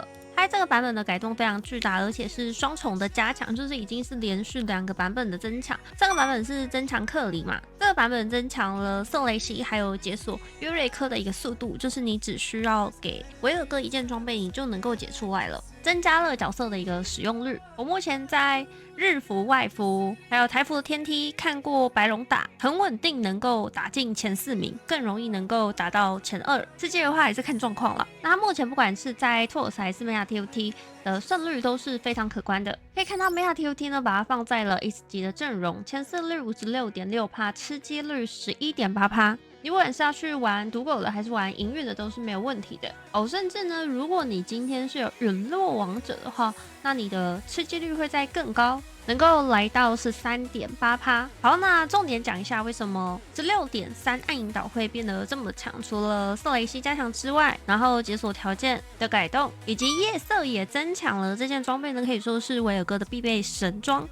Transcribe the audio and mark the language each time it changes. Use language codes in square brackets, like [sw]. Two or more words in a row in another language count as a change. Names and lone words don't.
[zh] 它這個版本的改動非常巨大，而且是雙重的加強，就是已經是連續2個版本的增強。上個版本是增強克里嘛，這個版本增強了瑟雷西，還有解鎖約瑞科的一個速度，就是你只需要給維爾哥一件裝備，你就能夠解出來了。增加了角色的一個使用率。我目前在日服、外服還有台服的天梯看過白龍打，很穩定，能夠打進前4名，更容易能夠打到前2。世界的話還是看狀況了。那他目前不管是在托爾斯還是 Meta TFT 的勝率都是非常可觀的。可以看到 Meta TFT 呢，把它放在了 S 級的陣容，前4率 56.6%，吃雞率 11.8%。你不管是要去玩賭狗的還是玩營運的都是沒有問題的哦。甚至呢，如果你今天是有陨落王者的話，那你的吃雞率會再更高，能夠來到13.8%。好，那重點講一下為什麼16.3暗影島會變得這麼強。除了瑟雷西加強之外，然後解鎖條件的改動，以及夜色也增強了，這件裝備呢可以說是維爾哥的必備神裝。